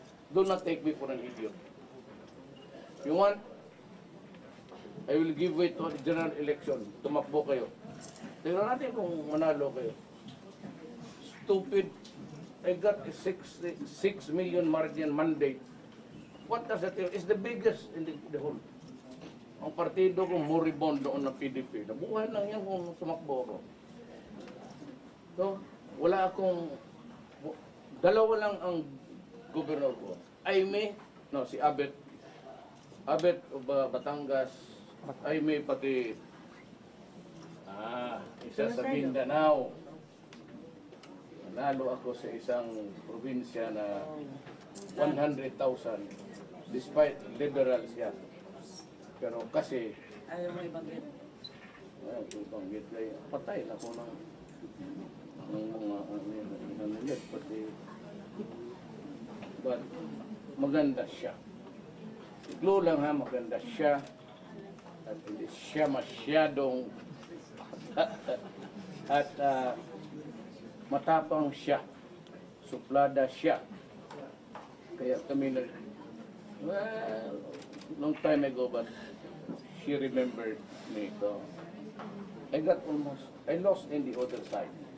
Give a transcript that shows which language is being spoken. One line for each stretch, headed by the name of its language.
English: Do not take me for an idiot. If you want, I will give way to the general election.
Filipino: Tumakbo kayo. Tingnan natin kung manalo kayo. Stupid.
English: I got a 6 million margin mandate. What does that mean? It's the biggest in the whole.
Filipino: Ang partido kong moribond doon ng PDP. Nabuhay lang yan kung tumakbo ako. So, wala akong... Dalawa lang ang gobernador ko. Si Abet. Abet of Batangas. Aimee pati... isa sa Mindanao. Nanalo ako sa isang probinsya na 100,000 despite liberal siya. Pero kasi... Ayaw mo ibanggit. Ibanggit kaya patay na ko ng mga nanulit pati. But maganda siya. Iklo lang ha, maganda siya. At hindi siya masyadong at matapang siya, suplada siya. Kaya kami na,
English: well, long time ago, but she remembered me. So, I lost in the other side.